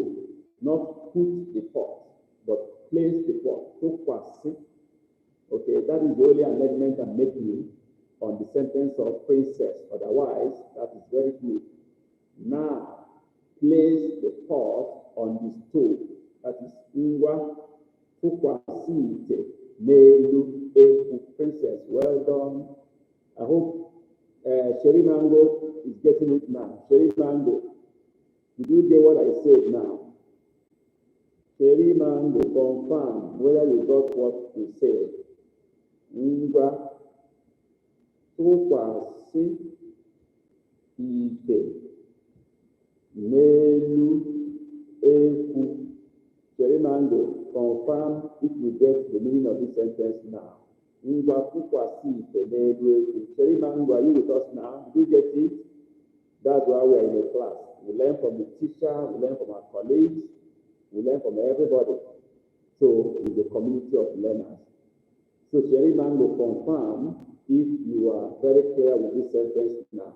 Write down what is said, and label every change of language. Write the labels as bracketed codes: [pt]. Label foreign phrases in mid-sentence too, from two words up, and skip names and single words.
[en] Not put the pot, but place the pot. [ig] Tụkwasị. [en] Okay, that is the only amendment I'm making on the sentence of Princess. Otherwise, that is very good. Now, place the pot on the stove. That is [ig] ngwa tụkwasị ite n'elu ekwu. [en] Princess, well done. I hope Sherry Mango is getting it now. Sherry Mango, did you get what I said now? Sherry Mango, confirm whether you got what you said. [ig] Ngwa tụkwasị ite n'elu ekwu. [en] Sherry Mango, confirm if you get the meaning of this sentence now. [ig] Ngwa tụkwasị ite n'elu ekwu. [en] Sherry Mango, are you with us now? Did you get it? That's why we are in a class. We learn from the teacher, we learn from our colleagues, we learn from everybody. So it's a community of learners. So Sherry Mango, confirm if you are very clear with this sentence now.